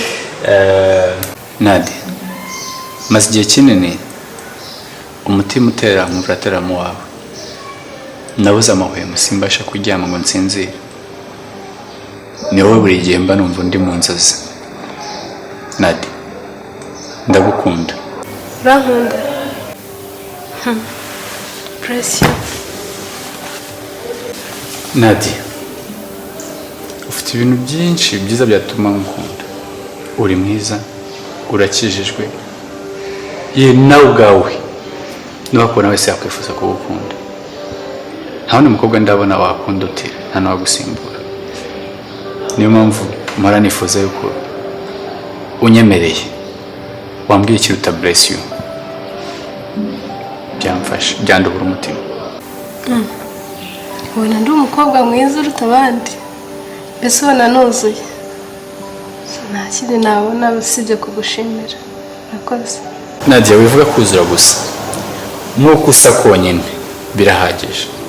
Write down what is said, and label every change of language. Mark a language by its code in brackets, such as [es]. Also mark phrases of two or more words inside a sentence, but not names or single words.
[rw] Nadia, maze igihe kinini umutima utera nkumva uratera mu wawe. Nabuze amahwemo simbasha kuryama ngo nsinzire. Ni wowe buri gihe mba numva ndi mu nzozi. Nadia, ndagukunda. Urankunda? [en] Bless you. [rw] Nadia, ufite ibintu byinshi byiza byatuma ngukunda. Uri mwiza, urakijijwe. Nawe ubwawe n'uwakubona wese yakwifuza kugukunda. Nta wundi mukobwa ndabona wakunda utira, nta n'uwagusimbura. Niyo mpamvu mpora nifuza yuko unyemereye wambwiye ikiruta [en] bless you. [rw] Byamfasha, byanduhura umutima. Ubona ndi umukobwa mwiza uruta abandi. Mbese ubona nuzuye. Nta kindi nabona usibye kugushimira. Urakoze. Nadia, wivuga kuzura gusa. Nk'uko usa konyine birahagije.